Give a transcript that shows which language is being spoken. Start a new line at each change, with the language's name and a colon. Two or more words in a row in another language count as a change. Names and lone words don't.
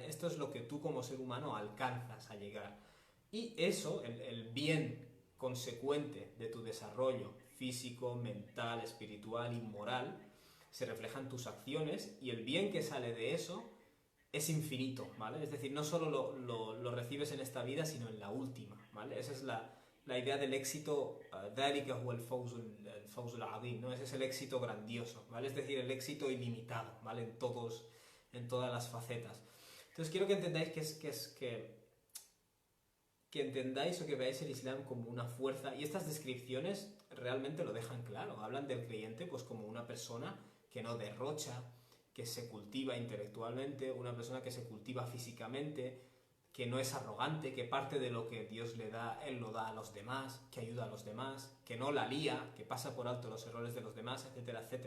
Spanish: Esto es lo que tú como ser humano alcanzas a llegar. Y eso, el bien consecuente de tu desarrollo físico, mental, espiritual y moral, se refleja en tus acciones, y el bien que sale de eso es infinito, ¿vale? Es decir, no solo lo recibes en esta vida, sino en la última, ¿vale? Esa es la idea del éxito,
Arabic: ذَلِكَ هُوَ الْفَوْزُ الْعَظِيمُ,
Spanish: ¿no? Ese es el éxito grandioso, ¿vale? Es decir, el éxito ilimitado, ¿vale? En todas las facetas. Entonces quiero que entendáis que entendáis o que veáis el Islam como una fuerza, y estas descripciones realmente lo dejan claro. Hablan del creyente pues como una persona que no derrocha, que se cultiva intelectualmente, una persona que se cultiva físicamente, que no es arrogante, que parte de lo que Dios le da, él lo da a los demás, que ayuda a los demás, que no la lía, que pasa por alto los errores de los demás, etcétera, etcétera.